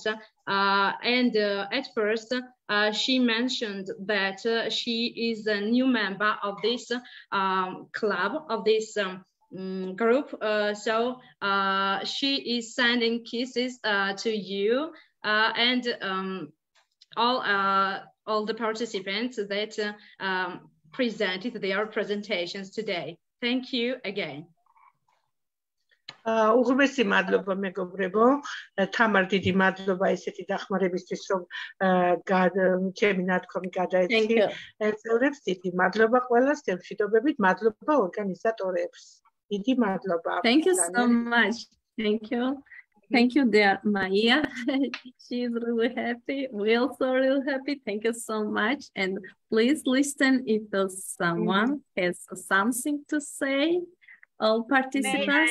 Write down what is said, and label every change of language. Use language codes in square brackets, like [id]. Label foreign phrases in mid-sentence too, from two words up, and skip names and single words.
[en] At first, she mentioned that she is a new member of this club, of this group. So she is sending kisses to you and all the participants that presented their presentations today. Thank you again. [ka] უღრმესი მადლობა მეგობრებო, თამარ დიდი მადლობა ესეთი დახმარებისთვის, რომ ჩემი ნათქვამი გადაეცი წევრებს, დიდი მადლობა ყველას, მშვიდობებით, მადლობა ორგანიზატორებს. დიდი მადლობა. [en] Thank you so much. Thank you. Thank you, dear Maya. She's really happy. We're also really happy. Thank you so much. And please listen if someone has something to say. All participants.